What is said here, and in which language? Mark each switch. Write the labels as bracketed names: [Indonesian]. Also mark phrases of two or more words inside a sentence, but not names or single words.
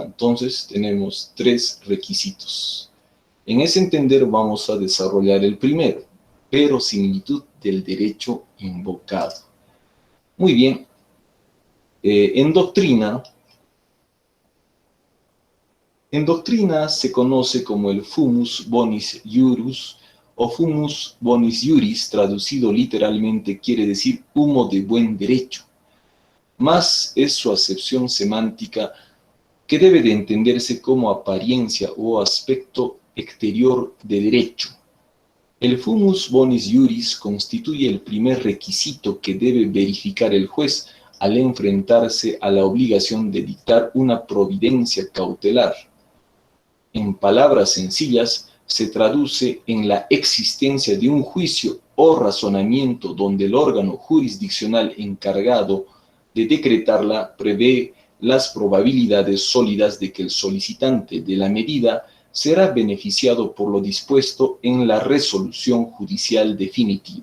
[Spanish] Entonces tenemos tres requisitos. En ese entender vamos a desarrollar el primero, verosimilitud del derecho invocado. Muy bien. En doctrina se conoce como el [Latin] fumus bonis iuris [Spanish] o [Latin] fumus bonis iuris, [Spanish] traducido literalmente quiere decir humo de buen derecho, más es su acepción semántica que debe de entenderse como apariencia o aspecto exterior de derecho. El [Latin] fumus bonis iuris [Spanish] constituye el primer requisito que debe verificar el juez al enfrentarse a la obligación de dictar una providencia cautelar. En palabras sencillas, se traduce en la existencia de un juicio o razonamiento donde el órgano jurisdiccional encargado de decretarla prevé las probabilidades sólidas de que el solicitante de la medida será beneficiado por lo dispuesto en la resolución judicial definitiva.